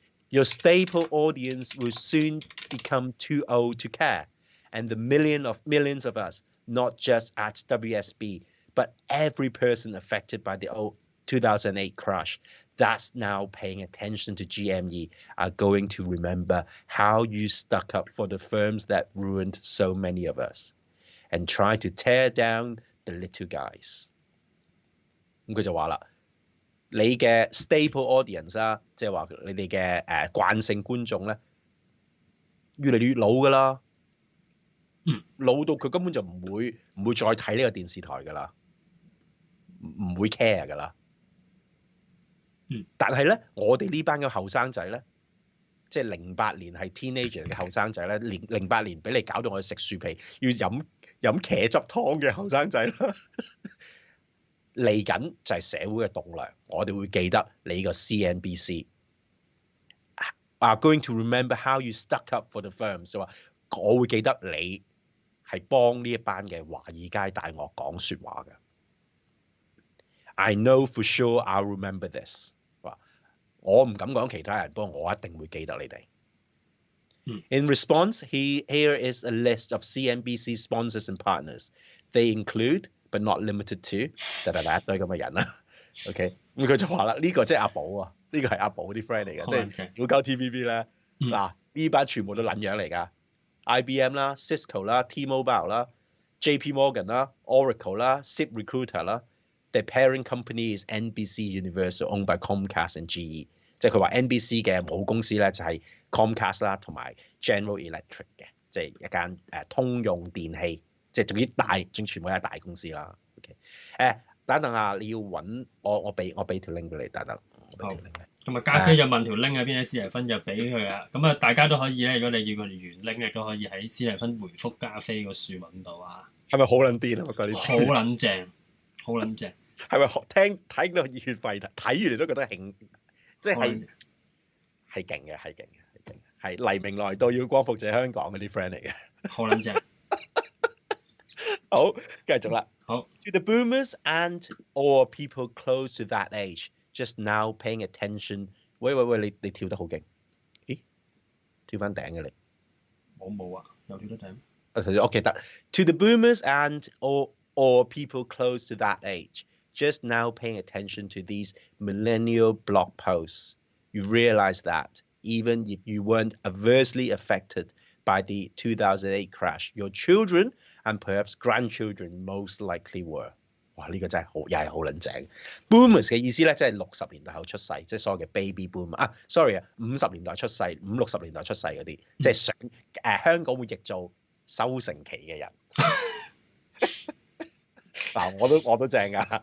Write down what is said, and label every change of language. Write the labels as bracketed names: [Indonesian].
[English] Your staple audience will soon become too old to care, and the millions of us, not just at WSB, but every person affected by the 2008 crash that's now paying attention to GME are going to remember how you stuck up for the firms that ruined so many of us and try to tear down the little guys。 [Cantonese] 咁佢就話啦，你嘅 [English] staple audience [Cantonese] 啊，即係話你哋嘅慣性觀眾咧，越嚟越老噶啦，老到佢根本就唔會再睇呢個電視台㗎啦，唔會 care 㗎啦。但係咧，我哋呢班嘅後生仔咧，即係08年係 teenager 嘅後生仔咧，08年俾你搞到我哋食樹皮，要飲茄汁湯嘅後生仔啦，嚟緊就係社會嘅棟梁，我哋會記得你個 CNBC。 [English] Are going to remember how you stuck up for the firms， [Cantonese] 就話我會記得你係幫呢一班嘅華爾街大鱷講説話嘅。 [English] I know for sure I'll remember this。 [Cantonese] 我唔敢講其他人，不過我一定會記得你哋。 [English] In response, here is a list of CNBC sponsors and partners. They include, but not limited to， [Cantonese] 一堆咁嘅人啦。 OK， 咁佢就話啦，呢個即係阿寶啊，呢個係阿寶啲 friend 嚟嘅，即係如果交 TVB 咧，嗱呢班全部都撚樣嚟㗎 ，IBM 啦、Cisco 啦、T-Mobile 啦、JP Morgan 啦、Oracle 啦、Zip Recruiter 啦。 [English] The parent company is NBC Universal, owned by Comcast and GE。 [Cantonese] 即係佢話 NBC 嘅母公司咧就係 Comcast 啦，同埋 General Electric 嘅，即係一間通用電器，即係總之全部都係大公司啦。 OK， 等下你要揾我俾條 link 俾你，等。好。咁啊，加菲就問條 link 喺邊，史提芬就俾佢啊。咁啊，大家都可以咧，如果你要佢哋原 link 亦都可以喺史提芬回覆加菲個書揾到啊。係咪好撚癲啊？我覺得好撚正，好撚正。係咪睇到熱血沸騰？睇完你都覺得興，即係勁嘅，係黎明來到要光復者香港嗰啲 friend 嚟嘅。好撚正。好，繼續啦。好。 [English] To the boomers and or people close to that age, just now paying attention。 [Cantonese] 喂，你跳得好勁。咦？跳翻頂嘅你。冇啊，有跳得頂。我記得。 [English] To the boomers and or people close to that age。Just now paying attention to these millennial blog posts, you realize that even if you weren't adversely affected by the 2008 crash, your children and perhaps grandchildren most likely were。 [Cantonese] 哇！呢個真係又係好撚正。 Boomers 嘅意思咧，即係60年代後出世，即係所謂嘅 baby boom 啊。 Sorry 啊，50年代出世、50-60年代出世嗰啲，即係香港會譯做收成期嘅人。嗱，我都正㗎，